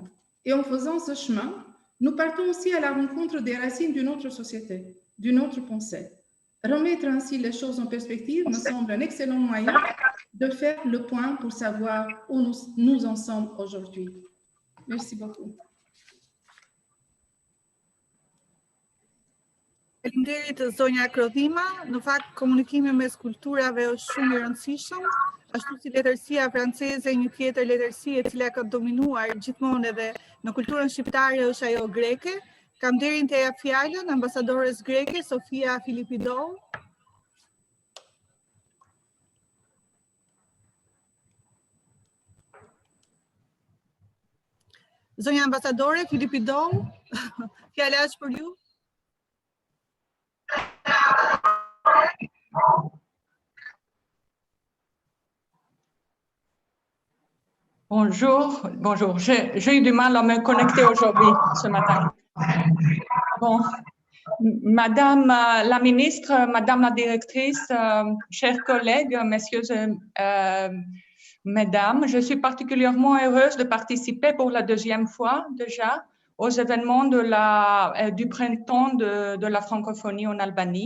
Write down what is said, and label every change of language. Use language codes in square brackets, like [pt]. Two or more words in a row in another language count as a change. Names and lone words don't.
[fr] Et en faisant ce chemin, nous partons aussi à la rencontre des racines d'une autre société, d'une autre pensée. Remettre ainsi les choses en perspective me semble un excellent moyen de faire le point pour savoir où nous en sommes aujourd'hui. Merci beaucoup. [sq] Faleminderit zonja Krodhima. Në fakt, komunikimi mes kulturave është shumë i rëndësishëm, ashtu si letërsia franceze, një tjetër letërsi e cila ka dominuar gjithmonë edhe në kulturën shqiptare është ajo greke. Kam nderin të jap fjalën ambasadores greke Sofia Filipidou. Zonja ambasadore Filipidou, fjala është për ju. [fr] Bonjour. J'ai eu du mal à me connecter aujourd'hui, ce matin. Bon, Madame la ministre, Madame la directrice, chers collègues, messieurs et mesdames, je suis particulièrement heureuse de participer pour la deuxième fois déjà aux événements du printemps de la francophonie en Albanie.